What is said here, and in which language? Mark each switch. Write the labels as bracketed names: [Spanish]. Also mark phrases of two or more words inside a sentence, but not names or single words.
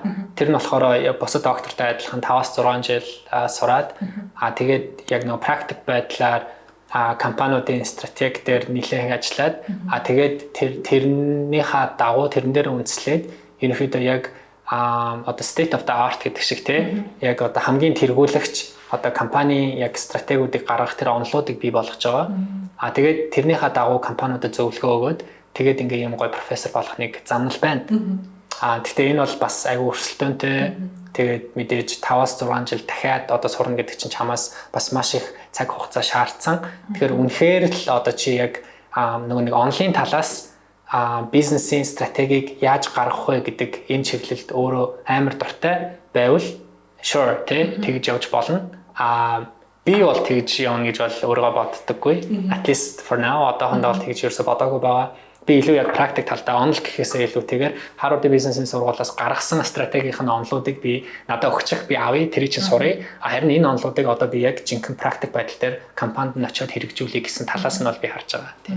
[Mongolian] Тэр нь болохоор бусад доктортой адилхан 5-6 жил сураад тэгээд яг нөгөө практик байдлаар компаниудын стратеги дээр нэлээд ажиллаад тэгээд тэрнийхээ дагуу тэрэн дээр үндэслээд ерөнхийдөө яг одоо [English] state of the art [Mongolian] гэдэг шиг тий яг одоо хамгийн тэргүүлэгч одоо компани яг стратегиудыг гаргах тэр онолуудыг бий болгож байгаа. Тэгээд тэрнийхээ дагуу компаниудад зөвлөгөө өгөөд тэгээд ингээ юм гоё профессор болох нэг замнал байна. Гэхдээ энэ бол бас айгүй өрсөлдөөнтэй. Тэгээд мэдээж 5-6 жил дахиад одоо сурна гэдэг чинь чамаас бас маш их цаг хугацаа шаардсан. Тэгэхээр үнэхээр л одоо чи яг нөгөө нэг онлайн талаас бизнесийн стратегийг яаж гаргах вэ гэдэг энэ чиглэлд өөрөө амар дуртай байвал sure тэгж явж болно. Би бол тэгж явна гэж бол өөрийгөө боддоггүй. [English] At least for now [Mongolian] одоохондоо бол тэгж ерөөсө бодоогүй байгаа. Би илүү яг практик талдаа онол гэхээсээ илүүтэйгээр Harvard бизнесийн сургуулиас гаргасан стратегийн онолуудыг би надад өгчих би авъя тэрийг чинь суръя. Харин энэ онолуудыг одоо би яг жинхэнэ практик байдал дээр компанид нь очиод хэрэгжүүлэе гэсэн талаас нь бол би харж байгаа тийм.